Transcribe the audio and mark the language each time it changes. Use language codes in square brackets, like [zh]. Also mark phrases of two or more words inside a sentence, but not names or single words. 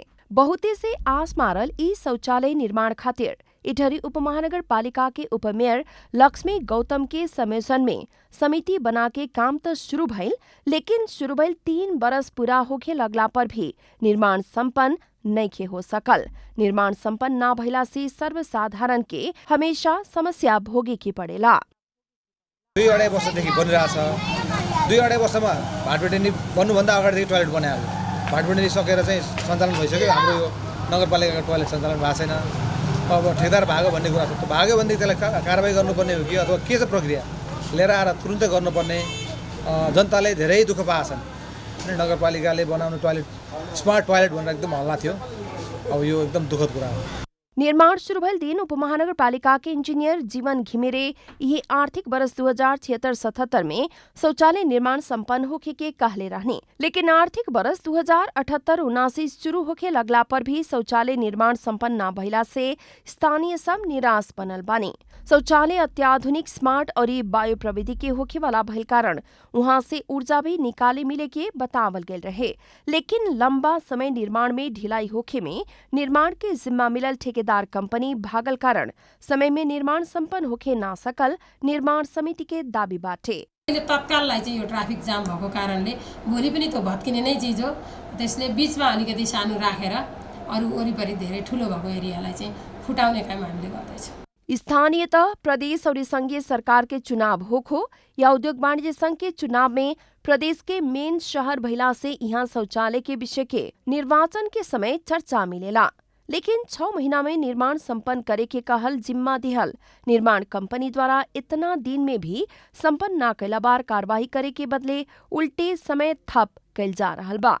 [bho] बहुते से आस मारल ई शौचालय निर्माण खातिर इटहरी उपमहानगरपालिका के उपमेयर लक्ष्मी गौतम के समेसन में समिति बना के काम तो शुरू भइल, लेकिन शुरू भइल 3 बरस पूरा होखे लगला पर भी निर्माण संपन्न नइखे हो सकल। निर्माण संपन्न ना भइला से सर्वसाधारण के हमेशा समस्या भोगे के पड़ेला। [ne] 2-2.5 वर्षदेखि बनिरहेछ। 2-2.5 वर्षमा भाटबेटेनी बन्नुभन्दा अगाडिदेखि टोयलेट बनायो। भाटबेटेनी सकेर चाहिँ सञ्चालन भइसक्यो। हाम्रो यो नगरपालिकाको टोयलेट सञ्चालन भएको छैन। अब ठेकेदार भागो भन्ने कुरा छ। त्यो भाग्यो भनेदेखि त्यसलाई कारबाही गर्नुपर्ने हो कि अथवा के छ प्रक्रिया लिएर आएर तुरुन्तै गर्नुपर्ने जनताले धेरै दुःख पाएछन् अनि नगरपालिकाले बनाउने टोयलेट [en] smart toilet [ne] भनेर एकदम हल्ला थियो। अब यो एकदम दुःखद कुरा हो। [bho] निर्माण शुरू भइल दिन उपमहानगरपालिका के इंजीनियर जीवन घिमिरे यही आर्थिक वर्ष 2076-77 में शौचालय निर्माण संपन्न होखे के कहले रहने, लेकिन आर्थिक वर्ष 2078-79 शुरू होखे लगला पर भी शौचालय निर्माण संपन्न न भइला से स्थानीय सब निराश बनल बानी। शौचालय अत्याधुनिक स्मार्ट और बायो प्रविधि के होखे वाला भइल कारण वहां से ऊर्जा भी निकाले मिले के बतावल गेल रहे, लेकिन लंबा समय निर्माण में ढिलाई होखे में निर्माण के जिम्मा मिलल ठेकेदार कंपनी भागल कारण समय में निर्माण संपन्न होखे ना सकल निर्माण समिति के दाबी बाटे। [ne] तत्काललाई चाहिँ यो [en] traffic jam [ne] भएको कारणले भोलि पनि त्यो भत्किने नै चिज हो, त्यसले बीचमा अलिकति सानो राखेर अरू वरिपरि धेरै ठुलो भएको एरियालाई चाहिँ फुटाउने काम हामीले गर्दैछौँ। [bho] स्थानीयतः प्रदेश और संघीय सरकार के चुनाव होखो या उद्योग वाणिज्य संघ के चुनाव में प्रदेश के मेन शहर भइला से यहाँ शौचालय के विषय के निर्वाचन के समय चर्चा मिलेला, लेकिन 6 महीना में निर्माण संपन्न करे के कहल जिम्मा दिहल निर्माण कंपनी द्वारा इतना दिन में भी संपन्न न कैला बार कार्रवाई करे के बदले उल्टे समय थप कैल जा रहल बा।